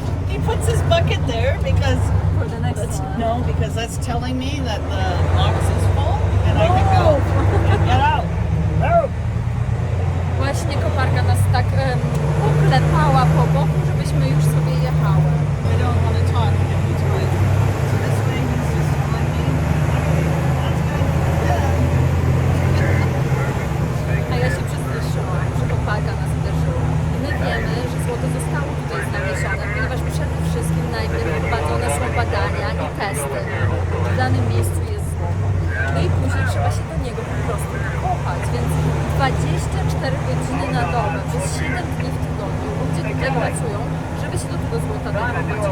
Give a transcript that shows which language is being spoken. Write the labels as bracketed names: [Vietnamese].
[English] He puts his bucket there because for the next one. no, because that's telling me that the box is full and I can go. Get out. No. [Polish] Właśnie koparka nas tak poklepała po boku, żebyśmy już sobie jechały. [English] I don't want to talk in between. So this way he's just telling me. That's good. [Polish] A ja się przestraszyłam, że koparka nas uderzyła. I my wiemy, że złoto zostało tutaj znalezione, ponieważ przede wszystkim najpierw prowadzone są badania i testy. W danym miejscu jest złoto. No i później trzeba się do niego po prostu dokopać, więc 24 godziny na dobę, przez 7 dni w tygodniu ludzie tutaj pracują, żeby się do tego złota dokopać.